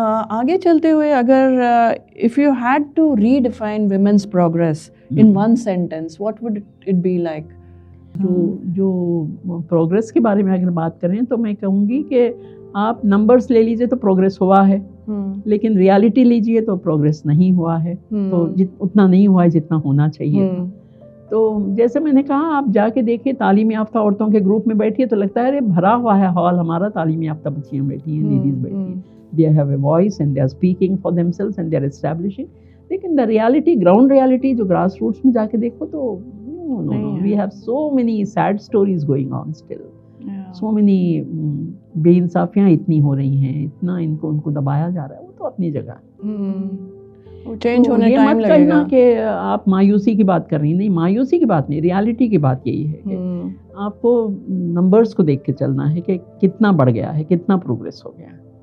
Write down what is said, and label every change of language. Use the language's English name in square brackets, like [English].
[Urdu] آگے چلتے ہوئے اگر [English] if you had to redefine women's progress in one sentence, what would it be like? [Urdu] جو پروگریس کے بارے میں اگر بات کریں تو میں کہوں گی کہ آپ نمبرز لے لیجئے تو پروگریس ہوا ہے، لیکن ریالٹی لیجئے تو پروگریس نہیں ہوا ہے، تو اتنا نہیں ہوا ہے جتنا ہونا چاہیے تھا۔ تو جیسے میں نے کہا، آپ جا کے دیکھیں تعلیم یافتہ عورتوں کے گروپ میں بیٹھیے تو لگتا ہے ارے بھرا ہوا ہے ہال ہمارا، تعلیم یافتہ بچیاں بیٹھی ہیں، لیڈیز بیٹھی ہیں، [English] they have a voice and they are speaking for themselves and they are establishing. لیکن the reality, ground reality جو grass roots [Urdu] میں جا کے دیکھو تو [English] no, we have so many sad stories going on still. [Urdu] So many بے انصافیاں اتنی ہو رہی ہیں، اتنا ان کو دبایا جا رہا ہے، وہ تو اپنی جگہ چینج ہونے ٹائم لگے گا۔ یہ مت کہنا کہ آپ مایوسی کی بات کر رہی ہیں، نہیں، مایوسی کی بات نہیں، ریالٹی کی بات یہی ہے کہ آپ کو نمبرز کو دیکھ کے چلنا ہے کہ کتنا بڑھ گیا ہے, کتنا پروگریس ہو گیا ہے.